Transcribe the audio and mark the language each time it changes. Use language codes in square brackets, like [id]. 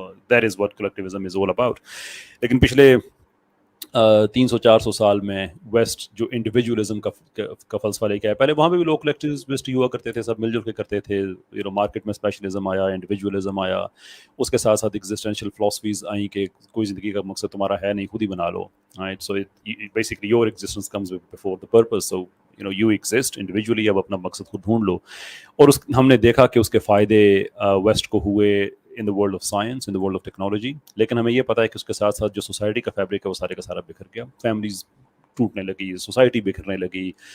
[en] That is what collectivism is all about. [ur] لیکن پچھلے 300-400 سال میں ویسٹ جو انڈیویجولزم کا فلسفہ لے کے آیا, پہلے وہاں پہ بھی لوگ کلیکٹیوسٹ ہوا کرتے تھے, سب مل جل کے کرتے تھے. مارکیٹ میں اسپیشلزم آیا, انڈیویجولزم آیا, اس کے ساتھ ساتھ ایگزسٹینشیل فلاسفیز آئیں کہ کوئی زندگی کا مقصد تمہارا ہے نہیں, خود ہی بنا لو. [en] Right? So basically your existence comes before the purpose. So you exist individually, [ur] اب اپنا مقصد خود ڈھونڈ لو. اور ہم نے دیکھا کہ اس کے فائدے ویسٹ کو ہوئے [en] in the world of science, in the world of technology. [ur] لیکن ہمیں یہ پتہ ہے کہ اس کے ساتھ ساتھ جو سوسائٹی کا فیبرک ہے وہ سارے کا سارا بکھر گیا, فیملیز ٹوٹنے لگی, سوسائٹی بکھرنے لگی.